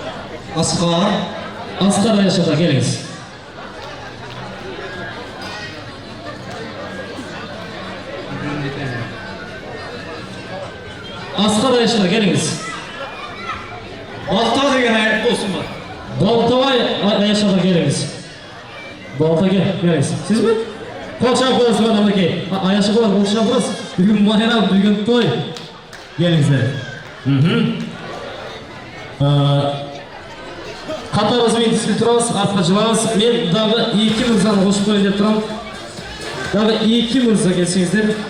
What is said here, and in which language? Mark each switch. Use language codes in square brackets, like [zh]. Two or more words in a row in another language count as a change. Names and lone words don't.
[kk] Асқар Аяшата, келіңіз. Асқар Аяшата, келіңіз. Балта деген аяқ болсын ба? Балтабай Аяшата, келіңіз. Балта келіңіз. Сіз бе? [uz] Qol chap qo'yasiz aka. Ayashi bor, qol chapmiz. Bugun bayram, bugun to'y. Kelingizlar. Qatorimizni yetishib turamiz, arqachilarimiz. Men dag'i 2 mirzani qo'shib qo'ying deb turaman. Dag'i 2 mirza kelsingizlar.